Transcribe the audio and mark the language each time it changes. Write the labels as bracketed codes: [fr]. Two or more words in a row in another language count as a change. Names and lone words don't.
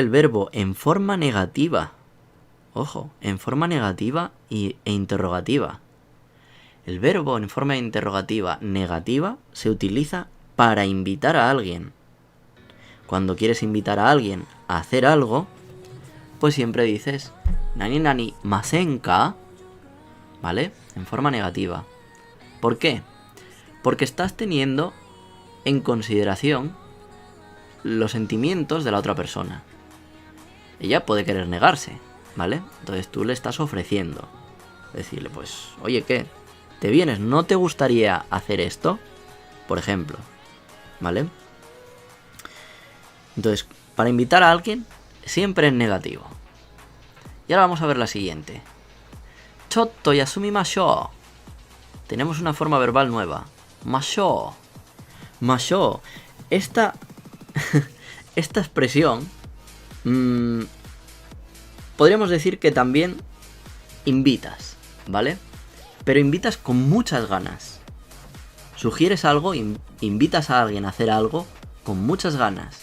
[es] El verbo en forma negativa. Ojo, en forma negativa e interrogativa. El verbo en forma interrogativa negativa se utiliza para invitar a alguien. Cuando quieres invitar a alguien a hacer algo, pues siempre dices [ja] 何々ませんか, [es] ¿vale? En forma negativa. ¿Por qué? Porque estás teniendo en consideración los sentimientos de la otra persona. Ella puede querer negarse, ¿vale? Entonces tú le estás ofreciendo. Decirle, pues, oye, ¿qué? ¿Te vienes? ¿No te gustaría hacer esto? Por ejemplo, ¿vale? Entonces, para invitar a alguien, siempre es negativo. Y ahora vamos a ver la siguiente. [ja] ちょっと休みましょう. [es] Tenemos una forma verbal nueva. [ja] ましょう。ましょう. [es] Esta expresión... podríamos decir que también invitas, ¿vale? Pero invitas con muchas ganas. Sugieres algo, invitas a alguien a hacer algo con muchas ganas.